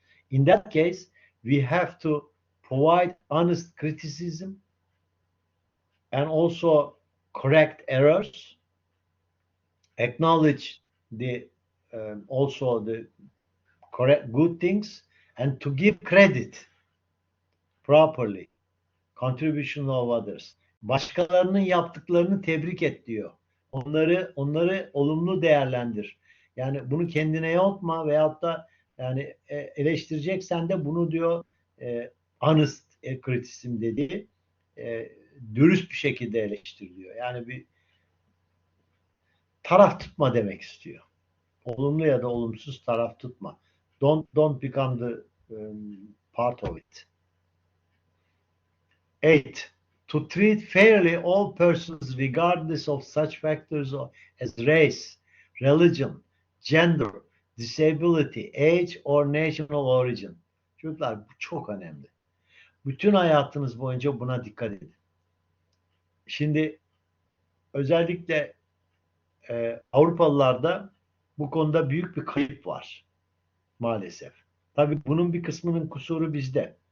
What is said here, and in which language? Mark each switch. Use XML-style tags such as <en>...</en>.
<en>In that case, we have to provide honest criticism and also correct errors, acknowledge the also the correct good things, and to give credit properly, contribution of others.</en> <tr>Başkalarının yaptıklarını tebrik et diyor. Onları olumlu değerlendir. Yani bunu kendine yapma veyahut da yani eleştireceksen de bunu diyor</tr> <en>honest criticism</en> <tr>dediği dürüst bir şekilde eleştiriliyor. Yani bir taraf tutma demek istiyor. Olumlu ya da olumsuz taraf tutma.</tr> <en>Don't become the part of it. 8. To treat fairly all persons regardless of such factors as race, religion, gender, disability, age or national origin.</en> <tr>Çocuklar bu çok önemli. Bütün hayatınız boyunca buna dikkat edin. Şimdi özellikle Avrupalılarda bu konuda büyük bir kayıp var maalesef. Tabii bunun bir kısmının kusuru bizde.</tr>